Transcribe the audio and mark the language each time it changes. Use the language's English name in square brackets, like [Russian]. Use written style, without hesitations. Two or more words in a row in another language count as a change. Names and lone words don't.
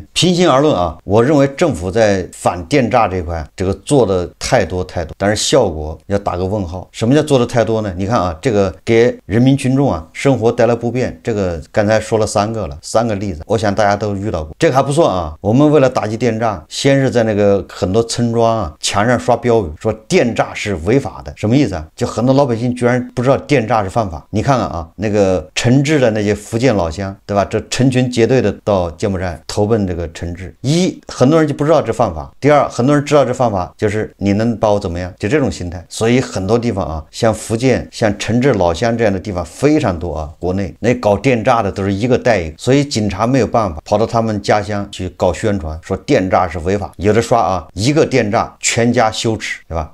[Chinese] 平心而論啊，我認为政府在反電詐這塊這個做的太多，但是效果要打個問號。什麼叫做的太多呢？你看啊，這個給人民群眾啊生活帶來不便，這個剛才說了3個例子，我想大家都遇到過。這個還不算啊，我們為了打擊電詐，先是在那個很多村莊啊牆上刷標語，說電詐是違法的，什麼意思啊？就很多老百姓居然不知道電詐是犯法。你看看啊，那個陳志的那些福建老鄉，對吧？這成群結隊的到柬埔寨投奔這個陳志，很多人就不知道這犯法；第二，很多人知道這犯法，就是你能把我怎麼樣？就這種心態。所以很多地方啊，像福建、像陳志老鄉這樣的地方非常多啊。國內那搞電詐的都是一個帶一個，所以警察沒有辦法跑到他們家鄉去搞宣傳，說電詐是違法。有的刷啊，一個電詐全家羞恥，對吧？